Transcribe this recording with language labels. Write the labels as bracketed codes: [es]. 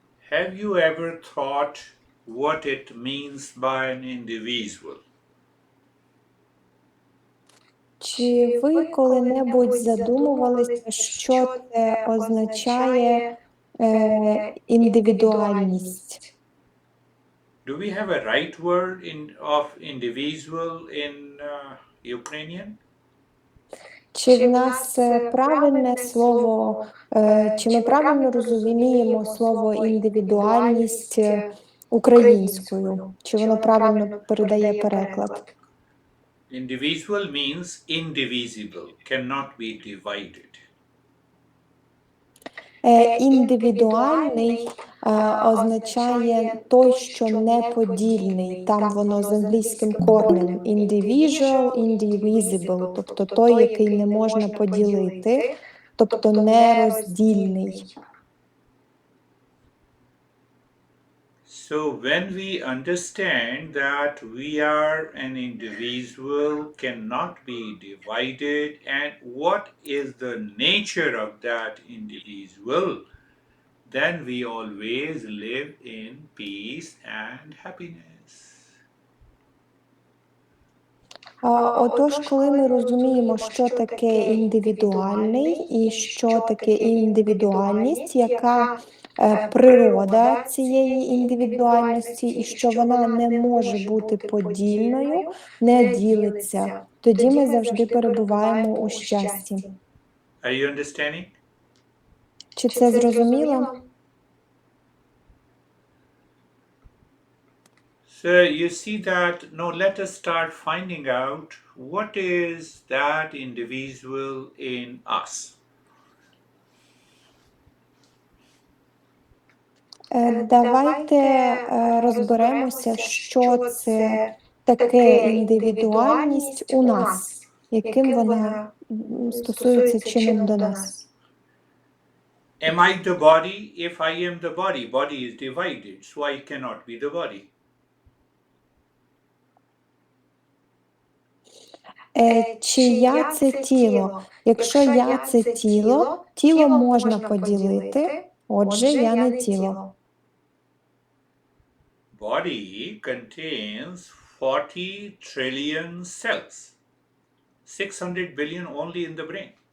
[en] Have you ever thought what it means by an individual? [uk] Чи ви коли-небудь задумувалися, що це означає індивідуальність? [en] Do we have a right word of individual in Ukrainian? [uk] Чи в нас правильне слово, чи ми правильно розуміємо слово індивідуальність українською? Чи воно правильно передає переклад? [en] Individual means indivisible, cannot be divided. [uk] Індивідуальний означає той, що неподільний. Там воно з англійським корнем [en] individual, indivisible, [uk] тобто той, який не можна поділити, тобто нероздільний. [en] So when we understand that we are an individual, cannot be divided, and what is the nature of that individual, then we always live in peace and happiness. [uk] Отож, коли ми розуміємо, що таке індивідуальний і що таке індивідуальність, яка природа цієї індивідуальності, і що вона не може бути подільною, не ділиться, тоді ми завжди перебуваємо у щасті. [en] Are you understanding? [uk] Чи це зрозуміло? [en] So you see that, now let us start finding out what is that individual in us. [uk] Давайте розберемося, що це таке індивідуальність у нас, яким вона стосується чином до нас. [en] Am I the body? If I am the body, body is divided, so I cannot be the body. [uk] Чи я це тіло? Якщо я це тіло, тіло можна поділити, отже, я не тіло. [en] Body contains 40 trillion cells, 600 billion only in the brain.